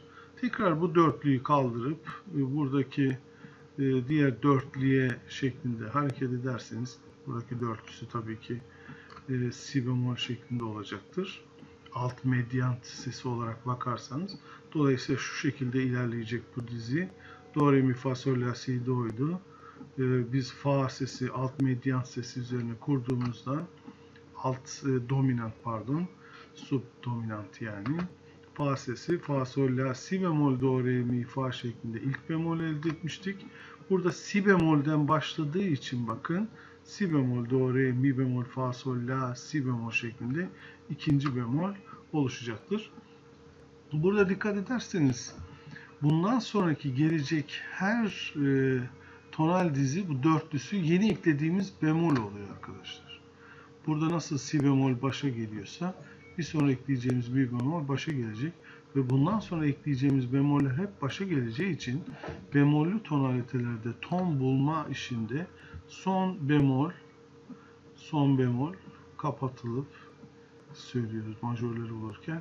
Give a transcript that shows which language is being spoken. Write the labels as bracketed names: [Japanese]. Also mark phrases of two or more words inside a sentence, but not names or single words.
[Turkish] Tekrar bu dörtlüyü kaldırıp buradaki diğer dörtlüye şeklinde hareket ederseniz buradaki dörtlüsü tabii ki si bemol şeklinde olacaktır. Alt medyant sesi olarak bakarsanız. Dolayısıyla şu şekilde ilerleyecek bu dizi. Do, re, mi, fa, sol, la, si, do'ydu. Biz fa sesi, alt medyant sesi üzerine kurduğumuzda dominant subdominant yani. Fa sesi, fa, sol, la, si bemol, do, re, mi, fa şeklinde ilk bemol elde etmiştik. Burada si bemolden başladığı için bakın si bemol, do, re, mi bemol, fa, sol, la, si bemol şeklinde ikinci bemol oluşacaktır. Burada dikkat ederseniz bundan sonraki gelecek her tonal dizi bu dörtlüsü yeni eklediğimiz bemol oluyor arkadaşlar. Burada nasıl si bemol başa geliyorsa bir sonra ekleyeceğimiz mi bemol başa gelecek ve bundan sonra ekleyeceğimiz bemoller hep başa geleceği için bemollü tonalitelerde ton bulma işinde son bemol kapatılıp söylüyoruz majörleri bulurken.